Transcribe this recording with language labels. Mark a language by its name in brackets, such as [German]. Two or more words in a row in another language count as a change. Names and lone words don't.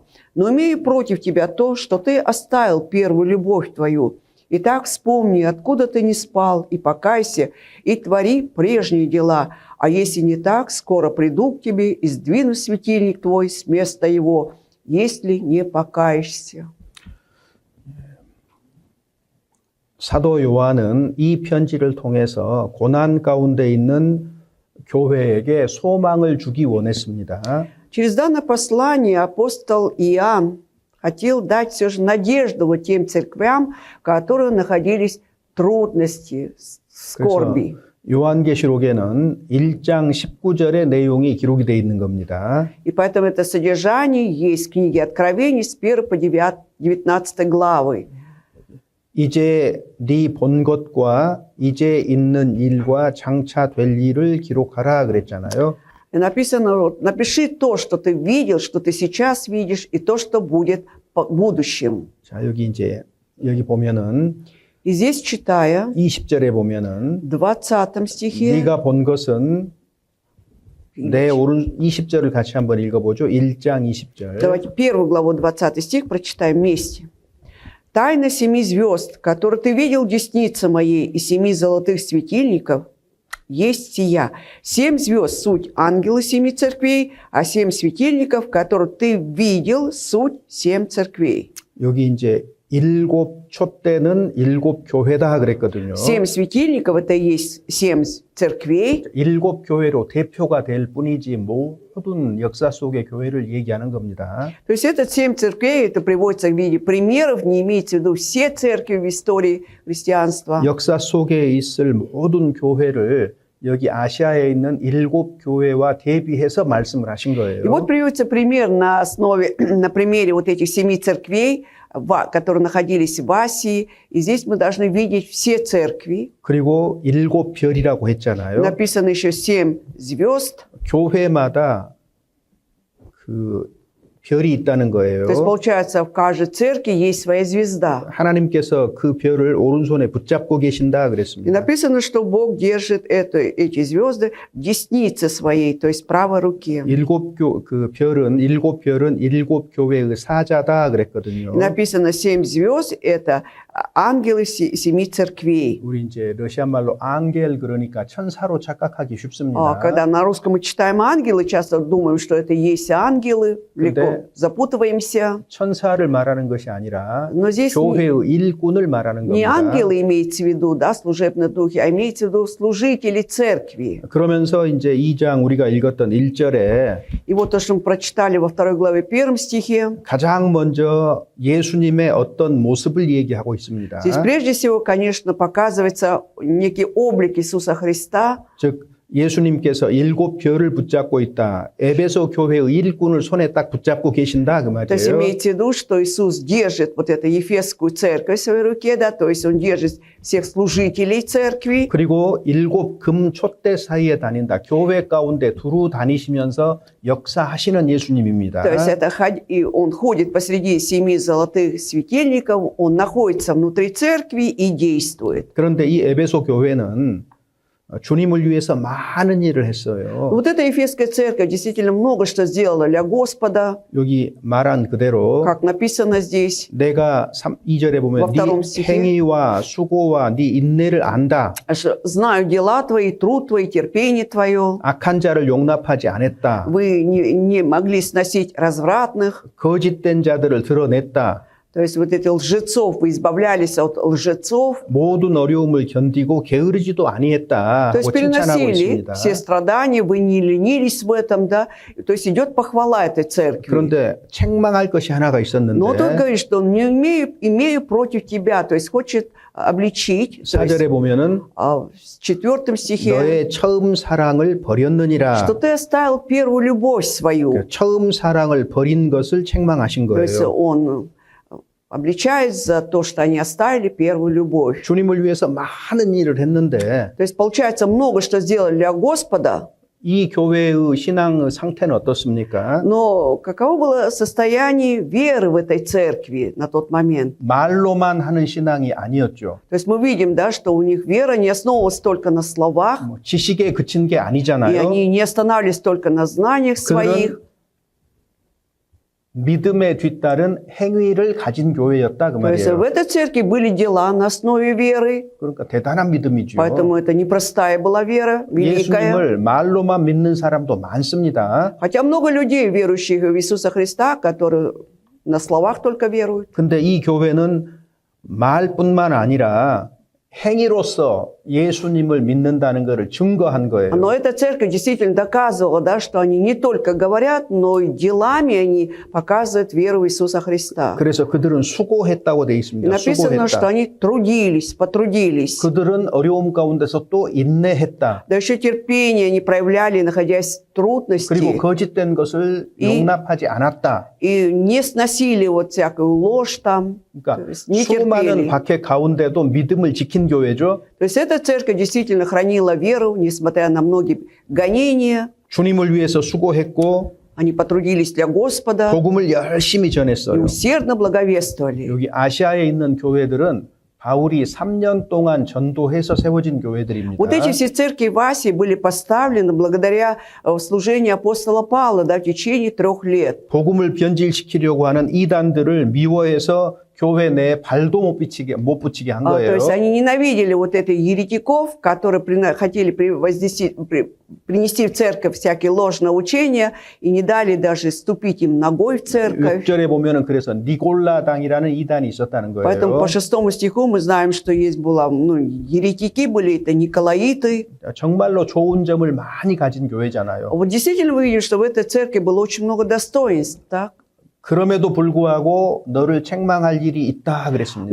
[Russian] Но имею против тебя то, что ты оставил первую любовь твою. Итак, вспомни, откуда ты не спал, и покайся, и твори прежние дела. А если не так, скоро приду к тебе и сдвину светильник твой с места его, если не покаешься». [Korean] 사도 요한은 이 편지를 통해서 고난 가운데 있는 교회에게 소망을 주기 원했습니다. [Russian] Через данное послание апостол Иоанн хотел дать все же надежду вот тем церквям, которые находились в трудности, скорби. [Korean] 요한계시록에는 1장 19절의 내용이 기록이 되어 있는 겁니다. [Russian] И поэтому это содержание есть в книге Откровений с 1 по 19 главы. [Korean] 이제 네 본 것과 이제 있는 일과 장차 될 일을 기록하라 그랬잖아요. [Russian] И написано, вот, напиши то, что ты видел, что ты сейчас видишь, и то, что будет в будущем. [Korean] 자, 여기 보면은 [Russian] И здесь, читая, [Korean] 20절에 보면은 [Russian] в 20 стихе, [Korean] 네가 본 것은 내 오른 20절을 같이 한번 읽어보죠. 1장 20절. [Russian] давайте первую главу, 20 стих прочитаем вместе. «Тайна 7 звезд, которые ты видел в деснице моей, и 7 золотых светильников, есть сия. 7 звезд – суть ангелы 7 церквей, а 7 светильников, которые ты видел, суть 7 церквей». [Korean] 여기 이제 일곱 촛대는 일곱 교회다 그랬거든요. [Russian] 7 светильников – это и есть 7 церквей. [Korean] 일곱 교회로 대표가 될 뿐이지 모든 역사 속의 교회를 얘기하는 겁니다. [Russian] То есть это 7 церквей, это приводится в виде примеров, не имеется в виду все церкви в истории христианства. [Korean] 역사 속에 있을 모든 교회를 여기 아시아에 있는 일곱 교회와 대비해서 말씀을 하신 거예요. [Russian] И вот приводится пример на примере вот этих 7 церквей, которые находились в Асии. И здесь мы должны видеть все церкви. [Korean] 그리고 일곱 별이라고 했잖아요. [Russian] Написано еще 7 звезд. [Korean] 교회마다 그 별이 있다는 거예요. [Russian] То есть, получается, в каждой церкви есть своя звезда. [Korean] 하나님께서 그 별을 오른손에 붙잡고 계신다 [Russian] И [Korean] 그랬습니다. [Russian] написано, что Бог держит эти звезды в деснице своей, то есть правой руке. [Korean] 그 별은 일곱 교회의 사자다 그랬거든요. [Russian] И написано 7 звезд – это ангелы 7 церквей. [Korean] 우리 이제 러시아 말로 앙겔 그러니까 천사로 착각하기 쉽습니다. [Russian] Когда на русском мы читаем ангелы, часто думаем, что это есть ангелы, легко запутываемся. [Korean] 천사를 말하는 것이 아니라 [Russian] Но здесь [Korean] 교회의 일꾼을 말하는 [Russian] не [Korean] 겁니다. [Russian] ангелы имеется в виду, да, служебные духи, а имеется в виду служители церкви. [Korean] 그러면서 이제 2장 우리가 읽었던 1절에 [Russian] И вот то, что мы прочитали во 2 главе 1 стихе, [Korean] 가장 먼저 예수님의 어떤 모습을 얘기하고 있습니다. [Russian] здесь прежде всего, конечно, показывается некий облик Иисуса Христа. [Korean] 즉 예수님께서 일곱 별을 붙잡고 있다. 에베소 교회의 일꾼을 손에 딱 붙잡고 계신다 그 [Russian] То есть [Korean] 말이에요. [Russian] имеете в виду, что Иисус держит вот эту Ефесскую церковь в своей руке, да, то есть Он держит всех служителей церкви. [Korean] 그리고 일곱 금 촛대 사이에 다닌다. 교회 가운데 두루 다니시면서 역사하시는 예수님입니다. [Russian] То есть это и Он ходит посреди 7 золотых светильников, Он находится внутри церкви и действует. [Korean] 그런데 이 에베소 교회는 주님을 위해서 많은 일을 했어요. [Russian] Вот эта Ефесская церковь действительно много что сделала для Господа, [Korean] 여기 말한 그대로 [Russian] как написано здесь. [Korean] 내가 2절에 보면 네 행위와 수고와 네 인내를 안다. [Russian] Знаю дела твои, труд твой, терпение твое. [Korean] 악한 자를 용납하지 않았다. [Russian] Вы не могли сносить развратных. [Korean] 거짓된 자들을 드러냈다. [Russian] То есть вот эти лжецов, вы избавлялись от лжецов. [Korean] 모든 어려움을 견디고 게으르지도 아니했다. [Russian] То есть [Korean] 칭찬하고 [Russian] переносили [Korean] 있습니다. [Russian] все страдания, вы не ленились в этом, да. То есть идет похвала этой церкви. [Korean] 그런데 책망할 것이 하나가 있었는데 [Russian] Но тут говорит, что не имею против тебя, то есть хочет обличить. [Korean] 4절에 보면은 [Russian] В 4 стихе, [Korean] 너의 처음 사랑을 버렸느니라. [Russian] что ты оставил первую любовь свою. [Korean] 처음 사랑을 버린 것을 책망하신 [Russian] То есть [Korean] 거예요. [Russian] он обличает за то, что они оставили первую любовь. [Korean] 주님을 위해서 많은 일을 했는데 [Russian] То есть, получается, много что сделали для Господа, [Korean] 이 교회의 신앙 상태는 어떻습니까? [Russian] но каково было состояние веры в этой церкви на тот момент? [Korean] 말로만 하는 신앙이 아니었죠. [Russian] То есть мы видим, да, что у них вера не основывалась только на словах, [Korean] 지식에 그친 게 [Russian] и [Korean] 아니잖아요. [Russian] они не останавливались только на знаниях своих. [Korean] 믿음에 뒤따른 행위를 가진 교회였다 그 [Russian] То есть в [Korean] 말이에요. [Russian] этой церкви были дела на основе веры, [Korean] 그러니까 대단한 믿음이죠. [Russian] поэтому это непростая была вера, великая. [Korean] 예수님을 말로만 믿는 사람도 많습니다. [Russian] Хотя много людей, верующих в Иисуса Христа, которые на словах только веруют. [Korean] 근데 이 교회는 말뿐만 아니라 행위로서 예수님을 믿는다는 것을 증거한 거예요. [Russian] Но эта церковь действительно доказывала, да, что они не только говорят, но и делами они показывают веру в Иисуса Христа. [Korean] 그래서 그들은 수고했다고 돼 [Russian] И [Korean] 있습니다. [Russian] написано, что [Korean] 수고했다. [Russian] они трудились, потрудились. [Korean] 그들은 어려움 가운데서 또 인내했다. [Russian] Да еще терпение они проявляли, находясь в трудности. [Korean] 그리고 거짓된 것을 용납하지 않았다. [Russian] И не сносили вот всякую ложь там. [Korean] 그러니까 [Russian] То есть не [Korean] 수많은 [Russian] терпели. [Korean] 박해 가운데도 믿음을 지킨 교회죠. [Russian] То есть эта церковь действительно хранила веру, несмотря на многие гонения. [Korean] 주님을 위해서 수고했고 [Russian] Они потрудились для Господа [Korean] 복음을 열심히 [Russian] и [Korean] 전했어요. [Russian] усердно благовествовали. [Korean] 여기 아시아에 있는 교회들은 바울이 3년 동안 전도해서 세워진 교회들입니다. [Russian] Вот эти все церкви в Асии были поставлены благодаря служению апостола Павла, да, в течение 3 лет. [Korean] 복음을 변질시키려고 하는 이단들을 미워해서 교회 내 발도 못 붙이게 한 [Russian] То [Korean] 거예요. [Russian] есть они ненавидели вот этих еретиков, которые хотели принести в церковь всякие ложные учения и не дали даже ступить им ногой в церковь. [Korean] 6절에 보면은 그래서 니골라당이라는 이단이 있었다는 [Russian] Поэтому [Korean] 거예요. [Russian] по 6 стиху мы знаем, что есть была, еретики были, это николаиты. [Korean] 정말로 좋은 점을 많이 가진 교회잖아요. [Russian] Вот действительно вы видите, что в этой церкви было очень много достоинств, так? [Korean] 그럼에도 불구하고 너를 책망할 일이 있다 그랬습니다.